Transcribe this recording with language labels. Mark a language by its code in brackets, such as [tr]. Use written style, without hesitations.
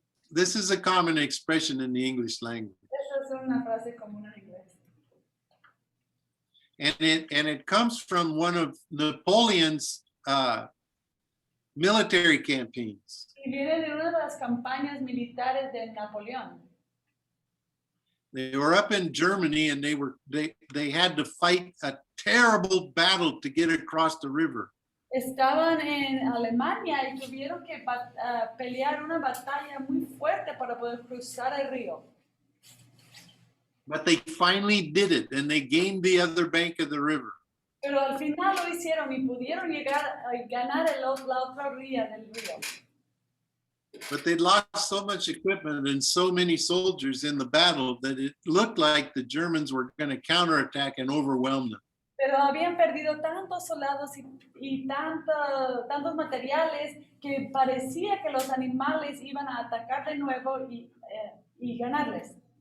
[en] This is a common expression in the English language. [es] Esa es una frase común en inglés. [en] And it comes from one of Napoleon's military campaigns. [es] Y viene de una de las campañas militares de Napoleón. [en] They were up in Germany and they had to fight a terrible battle to get across the river. [es] Estaban en Alemania y tuvieron que pelear una batalla muy fuerte para poder cruzar el río. [en] But they finally did it and they gained the other bank of the river. [es] Pero al final lo hicieron y pudieron llegar a ganar la otra orilla del río. [en] But they lost so much equipment and so many soldiers in the battle that it looked like the Germans were going to counterattack and overwhelm them. [es] Pero habían perdido tantos soldados y tantos materiales que parecía que los animales iban a atacar de nuevo y ganarles.